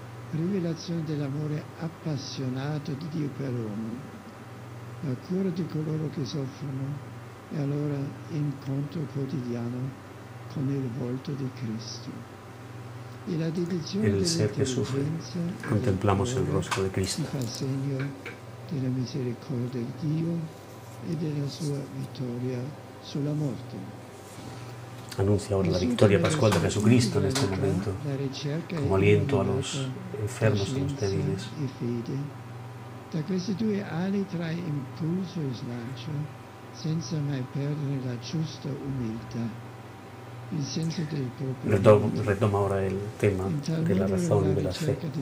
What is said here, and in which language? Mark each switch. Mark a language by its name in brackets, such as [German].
[Italian] Rivelazione dell'amore appassionato di Dio per l'uomo, la cura di coloro che soffrono e allora incontro quotidiano con il volto di Cristo. E la dedizione [Spanish] en el ser que sufre contemplamos el rostro de Cristo. [Italian] Fa segno della misericordia di Dio e della sua vittoria sulla morte. [Spanish] Anuncia ahora la victoria pascual de Jesucristo en este momento, como aliento a los enfermos, a los débiles. [Italian] Da questi due ali trae impulso e slancio, senza mai perdere la giusta umiltà, il senso del proprio. [Spanish] Retoma ahora el tema de la razón y de la fe.